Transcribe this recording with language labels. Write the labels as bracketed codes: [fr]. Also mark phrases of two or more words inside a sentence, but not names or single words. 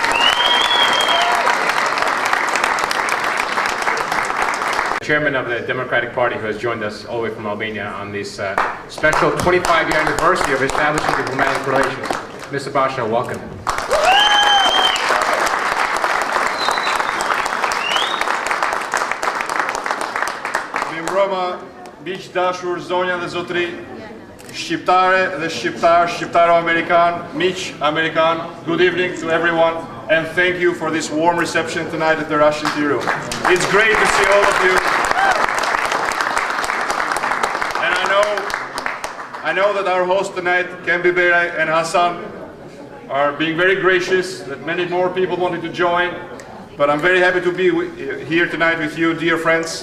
[en] Chairman of the Democratic Party, who has joined us all the way from Albania on this special 25-year anniversary of establishing diplomatic relations. Mr. Basha, welcome. Roma, [sq] miq dashur, zonja dhe zotri, shqiptare dhe shqiptar, shqiptaro-amerikan, miq American, [en] good evening to everyone, and thank you for this warm reception tonight at the Russian Tea Room. It's great to see all of you. And I know that our hosts tonight, Kembi Beray and Hassan, are being very gracious, that many more people wanted to join, but I'm very happy to be here tonight with you, dear friends.